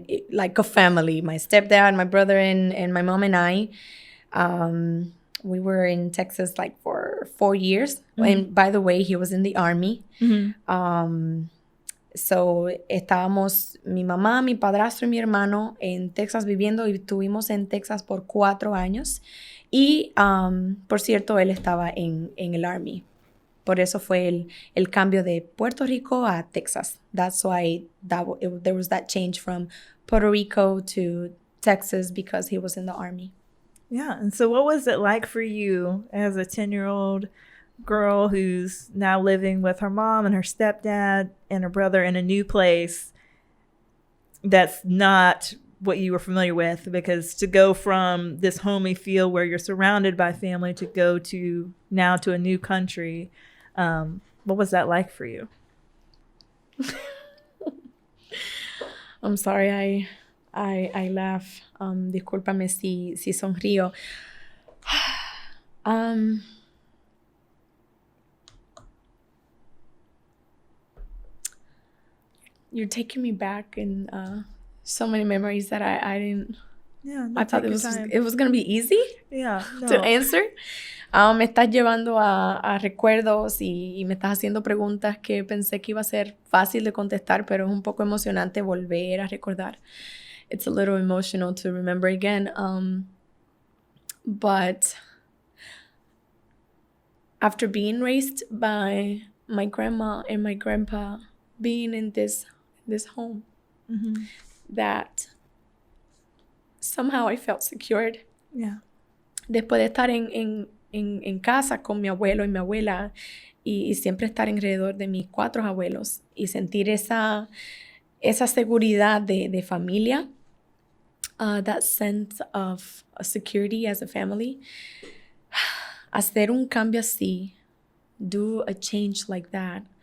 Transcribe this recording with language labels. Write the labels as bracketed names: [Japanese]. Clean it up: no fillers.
[English] Like a family, my stepdad, my brother, and my mom and I. We were in Texas like for 4 years. Mm-hmm. And by the way, he was in the Army. Mm-hmm. [Spanish] So, estábamos mi mamá, mi padrastro y mi hermano en Texas viviendo, y estuvimos en Texas por 4 años. Y, por cierto, él estaba en el Army. Por eso fue el cambio de Puerto Rico a Texas. [English] That's why there was that change from Puerto Rico to Texas, because he was in the Army. Yeah. And so what was it like for you as a 10-year-old girl who's now living with her mom and her stepdad and her brother in a new place that's not what you were familiar with? Because to go from this homey feel where you're surrounded by family to go to now to a new country, what was that like for you? I'm sorry, I laugh. [Spanish] Discúlpame si sonrío. [English] You're taking me back in so many memories that I didn't. Yeah, I thought it was gonna be easy. Yeah, no. To answer. [Spanish] Me estás llevando a recuerdos y me estás haciendo preguntas que pensé que iba a ser fácil de contestar, pero es un poco emocionante volver a recordar. [English] It's a little emotional to remember again. But after being raised by my grandma and my grandpa, being in this home, mm-hmm. that somehow I felt secured. Yeah. [Spanish] Después de estar en casa con mi abuelo y mi abuela y siempre estar alrededor de mis 4 abuelos y sentir esa seguridad de familia, [English] that sense of security as a family, [Spanish] hacer un cambio así, [English] do a change like that,